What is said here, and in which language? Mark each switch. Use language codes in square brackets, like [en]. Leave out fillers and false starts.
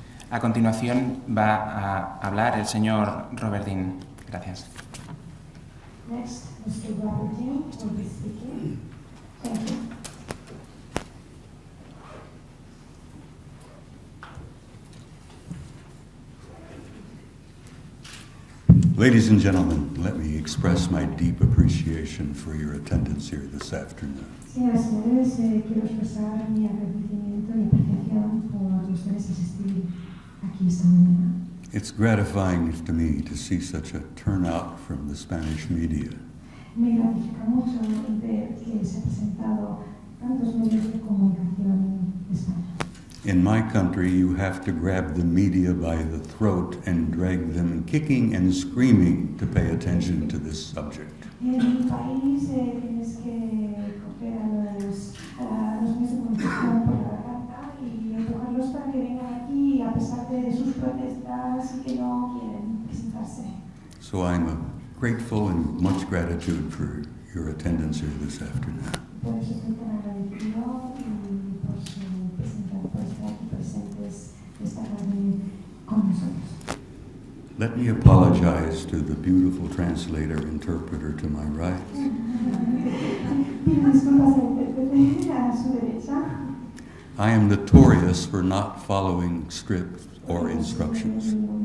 [es] A continuación va a hablar el señor Robert Dean. Gracias. [en] Next, Mr. Robert Dean will be speaking. Thank you. Ladies and gentlemen, let me express my deep appreciation for your attendance here this afternoon. [es] Señoras y señores, quiero expresar mi agradecimiento y apreciación por ustedes asistir aquí esta mañana. [en] It's gratifying to me to see such a turnout from the Spanish media. [es] Me gratifica mucho ver que se han presentado tantos medios de comunicación de España. [en] In my country, you have to grab the media by the throat and drag them kicking and screaming to pay attention to this subject. [es] En mi país tienes que coger a los medios de comunicación por la garganta y empujarlos para que vengan aquí a pesar de sus protestas y que no quieren presentarse. [en] So I'm grateful and much gratitude for your attendance here this afternoon. [es] Por eso estoy tan agradecido y por estar aquí presentes esta tarde con nosotros. [en] Let me apologize to the beautiful translator interpreter to my right. [es] Pido disculpas al intérprete a su derecha. [en] I am notorious for not following scripts or instructions.